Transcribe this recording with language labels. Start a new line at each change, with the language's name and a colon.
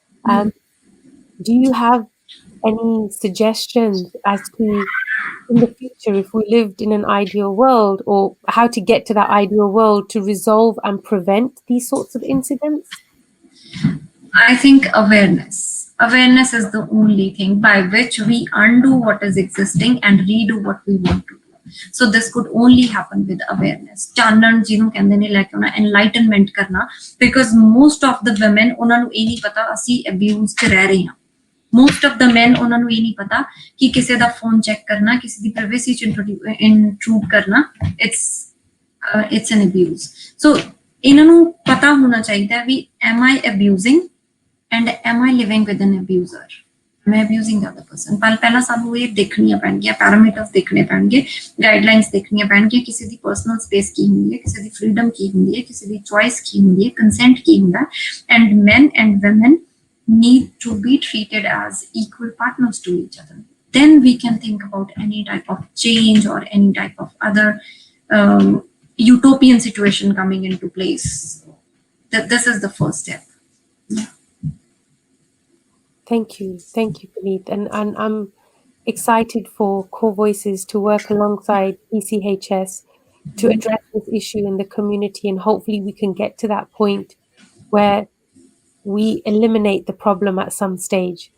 English: Um, do you have any suggestions as to, in the future, if we lived in an ideal world, or how to get to that ideal world to resolve and prevent these sorts of incidents? I think awareness. Awareness is the only thing by which we undo what is existing and redo what we want to do. So this could only happen with awareness.
Punjabi: ਚਾਨਣ ਜਿਹਨੂੰ ਕਹਿੰਦੇ ਨੇ, like ਉਹਨਾਂ enlightenment ਕਰਨਾ,
English: because most of the women
Punjabi: ਉਹਨਾਂ ਨੂੰ ਇਹ ਨਹੀਂ ਪਤਾ ਅਸੀਂ abuse 'ਚ ਰਹਿ ਰਹੇ ਹਾਂ.
English: Most of the men
Punjabi: ਉਹਨਾਂ ਨੂੰ ਇਹ ਨਹੀਂ ਪਤਾ ਕਿ ਕਿਸੇ ਦਾ ਫੋਨ ਚੈੱਕ ਕਰਨਾ, ਕਿਸੇ ਦੀ privacy 'ਚ intrude ਕਰਨਾ,
English: it's an abuse. So
Punjabi: ਇਹਨਾਂ ਨੂੰ ਪਤਾ ਹੋਣਾ ਚਾਹੀਦਾ ਵੀ
English: am I abusing and am I living with an abuser? am I abusing the other person?
Punjabi: ਪਹਿਲਾਂ ਸਾਨੂੰ ਇਹ ਦੇਖਣੀਆਂ ਪੈਣਗੀਆਂ, ਪੈਰਾਮੀਟਰਸ ਦੇਖਣੇ ਪੈਣਗੇ, ਗਾਈਡਲਾਈਨਸ ਦੇਖਣੀਆਂ ਪੈਣਗੀਆਂ, ਕਿਸੇ ਦੀ ਪਰਸਨਲ ਸਪੇਸ ਕੀ ਹੁੰਦੀ ਹੈ, ਕਿਸੇ ਦੀ ਫਰੀडम ਕੀ ਹੁੰਦੀ ਹੈ, ਕਿਸੇ ਦੀ ਚੋਇਸ ਕੀ ਹੁੰਦੀ ਹੈ, ਕੰਸੈਂਟ ਕੀ ਹੁੰਦਾ, and
English: men and women need to be treated as equal partners to each other. Then we can think about any type of change or any type of other utopian situation coming into place. This is the first step. Yeah. Thank you, Puneet, and I'm excited for Kaur Voices to work alongside ECHS to address this issue in the community, and hopefully we can get to that point where we eliminate the problem at some stage.